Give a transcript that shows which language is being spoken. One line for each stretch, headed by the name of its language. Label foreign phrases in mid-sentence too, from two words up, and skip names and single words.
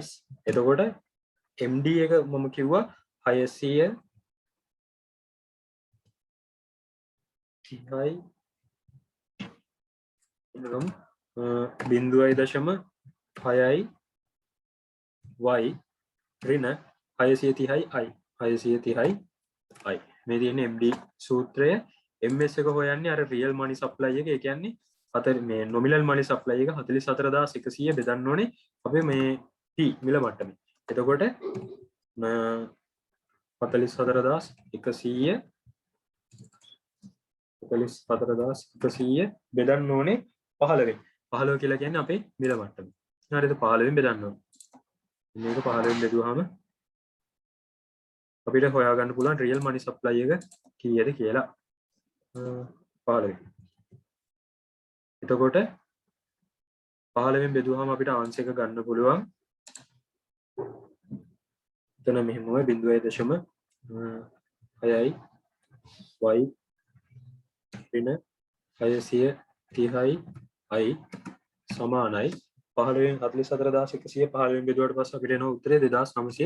Sinhala: එතකොට MD එක මම කිව්වා 600 30යි එනම් 0.6යි y ඍණ 630යි i 630යි i. මේ තියෙන්නේ MD සූත්‍රය. MS එක හොයන්නේ අර
English: real money supply
Sinhala: එක. ඒ කියන්නේ මේ
English: nominal money supply
Sinhala: එක 44100 බෙදන්න ඕනේ අපේ මේ P මිල මට්ටමේ. එතකොට 44100 බෙදන්න ඕනේ 15. 15 කියලා කියන්නේ අපේ මිල මට්ටම. හරිද? 15න් බෙදන්න ඕනේ. මේක 15න් බෙදුවාම අපිට හොයාගන්න පුළුවන්
English: real money supply
Sinhala: එක කීයද කියලා. 15. එතකොට 15න් බෙදුවාම අපිට ආන්සර් එක ගන්න පුළුවන්. එතන මෙහෙමයි 0.6යි y ඍණ 630යි i සමානයි 15න් 44115න් බෙදුවාට පස්සේ අපිට එන උත්තරේ 2940.